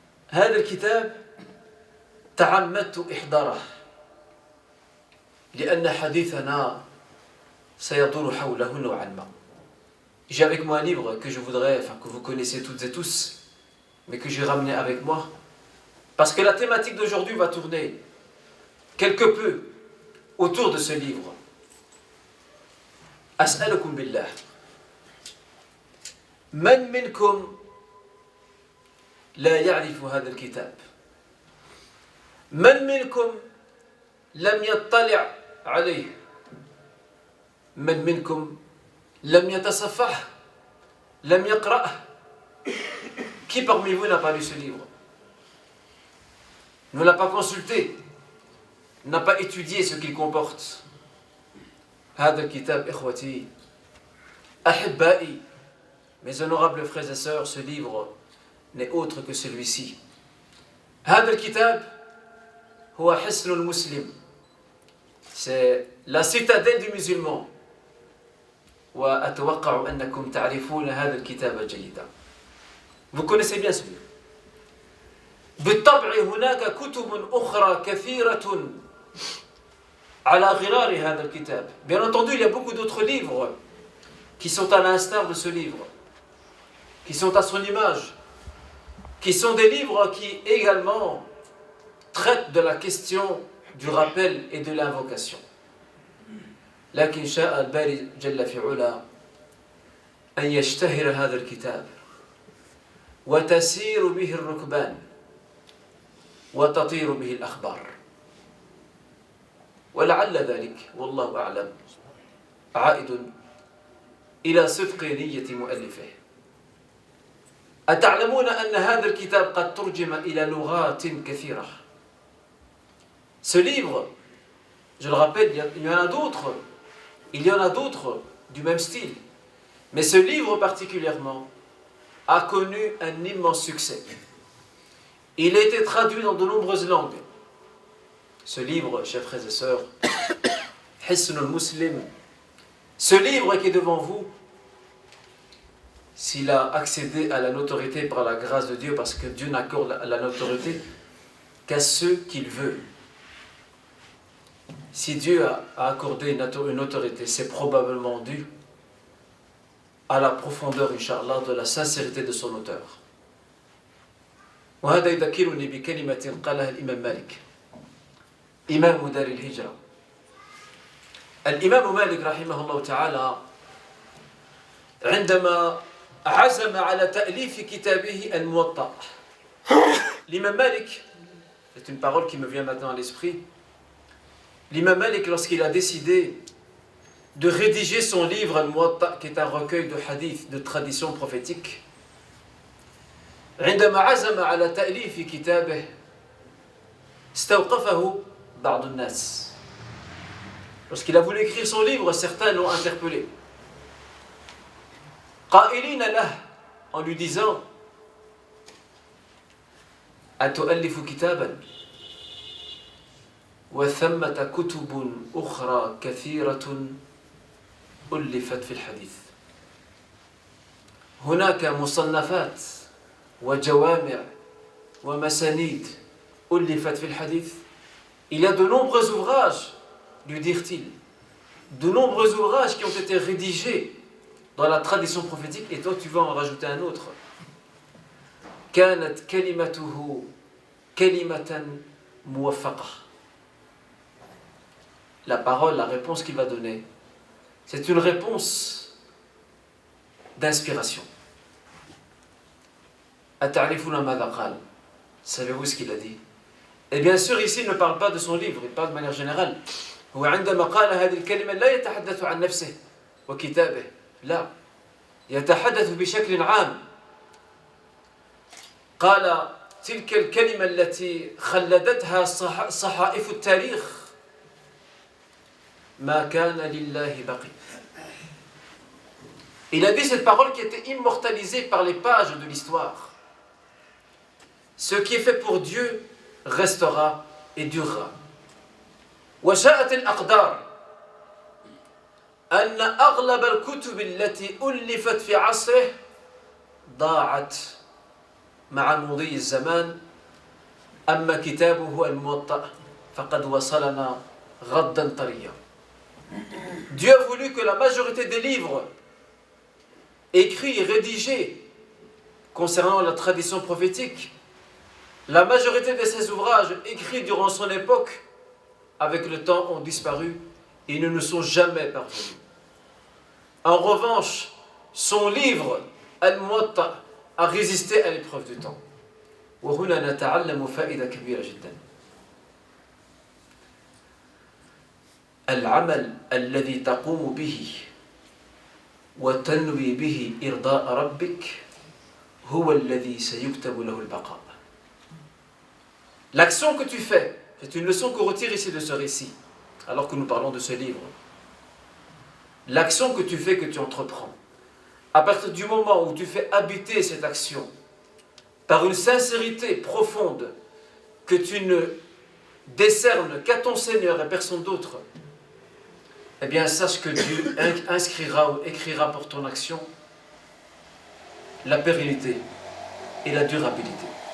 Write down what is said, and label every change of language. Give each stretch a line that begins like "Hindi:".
Arabic: هذا الكتاب تعمدت إحضاره لأن حديثنا سيدور حوله نوعا ما.
French: J'ai avec moi un livre que je voudrais, que vous connaissez toutes et tous, mais que j'ai ramené avec moi, parce que la thématique d'aujourd'hui va tourner quelque peu autour de ce livre.
Arabic: أسألكم بالله, من منكم لا يعرف هذا الكتاب؟ من منكم لم يطلع عليه؟ من منكم لم يتصفح, لم يقرأه?
French: Qui parmi vous n'a pas lu ce livre? Ne l'a pas consulté, n'a pas étudié ce qu'il comporte?
Arabic: هذا الكتاب إخوتي أحبائي,
French: mes honorables frères et sœurs, ce livre n'est autre que celui-ci.
Arabic: هذا الكتاب هو حصن المسلم,
French: c'est la citadelle du musulman.
Arabic: وأتوقع أنكم تعرفون هذا الكتاب جيدا.
French: Vous connaissez bien ce livre.
Arabic: بالطبع هناك كتب أخرى كثيرة على غرار هذا الكتاب.
French: Bien entendu, il y a beaucoup d'autres livres qui sont à l'instar de ce livre, qui sont à son image, qui sont des livres qui également traitent de la question du rappel et de l'invocation.
Arabic: لكن شاء الباري جل في علا أن يشتهر هذا الكتاب وتسير به الركبان وتطير به الأخبار. ولعل ذلك والله أعلم عائد إلى صدق نية مؤلفه. أتعلمون أن هذا الكتاب قد ترجم إلى لغات كثيرة؟
French: Ce livre, je le rappelle, il y en a d'autres du même style. Mais ce livre particulièrement a connu un immense succès. Il a été traduit dans de nombreuses langues. Ce livre, chers frères et sœurs, Hisnul Muslim, ce livre qui est devant vous, s'il a accédé à la notoriété par la grâce de Dieu, parce que Dieu n'accorde la notoriété qu'à ceux qu'il veut. Si Dieu a accordé une notoriété, c'est probablement dû à la profondeur, Inch'Allah, de la sincérité de son auteur.
Arabic: وهذا يذكرني بكلمة قالها الإمام مالك إمام دار الهجرة. الإمام مالك رحمه الله تعالى عندما عزم على تأليف كتابه الموطأ.
French: L'imam Malik, c'est une parole qui me vient maintenant à l'esprit. L'imam Malik, lorsqu'il a décidé de rédiger son livre Al-Muwatta, qui est un recueil de hadiths, de traditions prophétiques,
Arabic: عندما عزم على تأليف كتابه استوقفه بعض الناس.
French: Lorsqu'il a voulu écrire son livre, certains l'ont interpellé.
Arabic: قائلين له,
French: en lui disant
Arabic: أتؤلف كتابا وثمة كتب أخرى كثيرة ألفت في الحديث. هناك مصنفات وجوامع ومسانيد ألفت في الحديث.
French: Il y a de nombreux ouvrages, lui dirent-ils, de nombreux ouvrages qui ont été rédigés dans la tradition prophétique, et toi tu vas en rajouter un autre.
Arabic: كانت كلمته كلمة موفقة.
French: La parole, la réponse qu'il va donner, c'est une réponse d'inspiration.
Arabic: أتعرفون ماذا قال?
French: Savez-vous ce qu'il a dit? Et bien sûr, ici, il ne parle pas de son livre, il parle de manière générale.
Arabic: هو عندما قال هذه الكلمة لا يتحدث عن نفسه وكتابه، لا، يتحدث بشكل عام. قال تلك الكلمة التي خلدتها صحائف التاريخ ما كان لله بقي.
French: Il a dit cette parole qui était immortalisée par les pages de l'histoire. Ce qui est fait pour Dieu restera et durera.
Arabic: وشاءت الأقدار أن أغلب الكتب التي ألفت في عصره ضاعت مع مضي الزمان. أما كتابه الموطأ فقد وصلنا غدا طريا.
French: Dieu a voulu que la majorité des livres écrits et rédigés concernant la tradition prophétique, la majorité de ces ouvrages écrits durant son époque, avec le temps, ont disparu et ne nous sont jamais parvenus. En revanche, son livre Al-Muwatta a résisté à l'épreuve du temps.
Arabic: وهنا نتعلم فائدة كبيرة جدا. العمل الذي تقوم به وتنوي به إرضاء ربك هو الذي سيكتب له البقاء.
French: L'action que tu fais, c'est une leçon qu'on retire ici de ce récit, alors que nous parlons de ce livre. L'action que tu fais, que tu entreprends, à partir du moment où tu fais habiter cette action par une sincérité profonde que tu ne décernes qu'à ton Seigneur et personne d'autre, eh bien sache que Dieu inscrira ou écrira pour ton action la pérennité et la durabilité.